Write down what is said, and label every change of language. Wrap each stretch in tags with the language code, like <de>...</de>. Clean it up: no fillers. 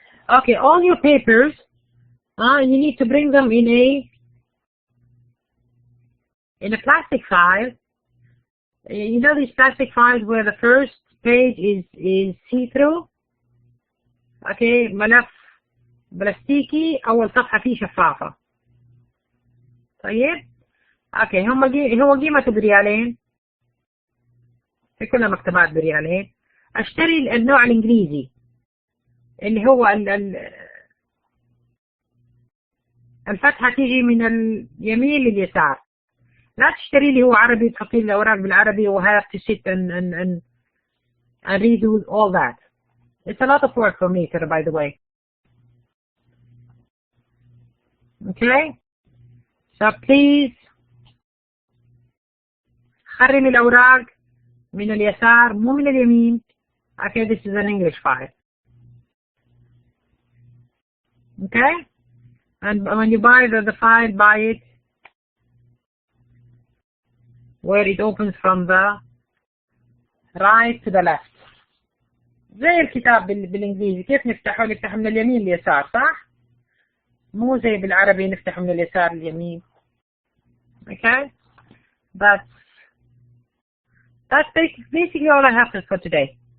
<en>Okay, all your papers, you need to bring them in a plastic file. You know these plastic files where the first page is see-through? Okay,</en> <ar>ملف بلاستيكي أول صفحة فيه شفافة. طيب؟ اوكي هو قيمته بريالين، في كل المكتبات بريالين. اشتري النوع الانجليزي اللي هو الفتحة تيجي من اليمين لليسار. لا تشتري لي هو عربي تحطي لي الاوراق بالعربي و</ar> <en>have to sit and read all that. It's a lot of work for me, by the way. Okay? So please</en> <ar>خرمي الأوراق من اليسار مو من اليمين.</ar> <en>Okay, this is an English file. Okay? And when you buy the file, buy it where it opens from the right to the left.</en> <ar>زي الكتاب بالإنجليزي كيف نفتحه من اليمين لليسار، صح؟ مو زي بالعربي نفتحه من اليسار لليمين.</ar> <en>Okay? That's basically all I have for today.</en>